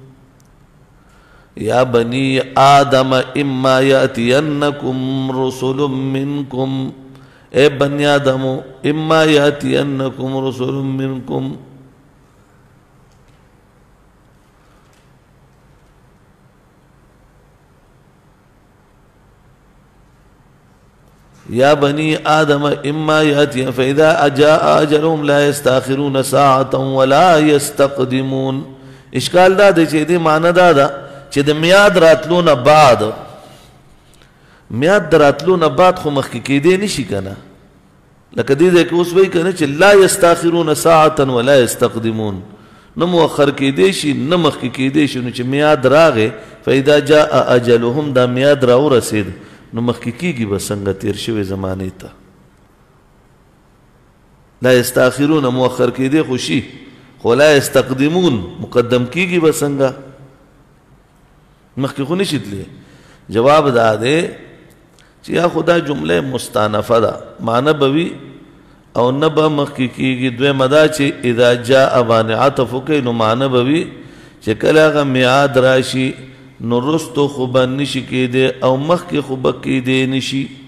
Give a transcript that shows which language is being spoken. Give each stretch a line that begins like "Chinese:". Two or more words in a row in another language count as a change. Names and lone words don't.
Arabic: يا بني آدم إما يأتينكم رسل منكم اے بني آدم إما يأتينكم رسل منكم يا بني آدم إما يأتي فإذا جاء أجلهم لا يستأخرون ساعة ولا يستقدمون
Pashto: اشکال دا دی چې دې معنی دا ده چې د میاد راتلو نه بعد میاد د راتلو نه بعد خو مخکې کېدی نشي کنه لکه دې ځای کې اوس وایي کنه چې
Arabic: لا يستأخرون ساعة ولا يستقدمون
Pashto: نه مؤخر کېدی شي نه مخکې کېدی شي نو چې میاد راغی
Arabic: فإذا جاء أجلهم
Pashto: دا میاد راورسېد نو مخکې کېږي به څنګه تېر شوې زمانې ته
Arabic: لا يستأخرون
Pashto: مؤخر کېدی خو شي خو
Arabic: لا يستقدمون
Pashto: مقدم کېږي به څنګه مخکې خو نشي تللی جواب دا دی چې یا خدا جمله مستانفه ده معنی به وي او نه به مخکې کېږي دویمه دا چې
Arabic: اذا جاء
Pashto: باندې عطف وکړي نو معنی به وي چې کله هغه میعاد راشي نو رستو خو به نشي کېدی او مخکې خو به کېدی نشي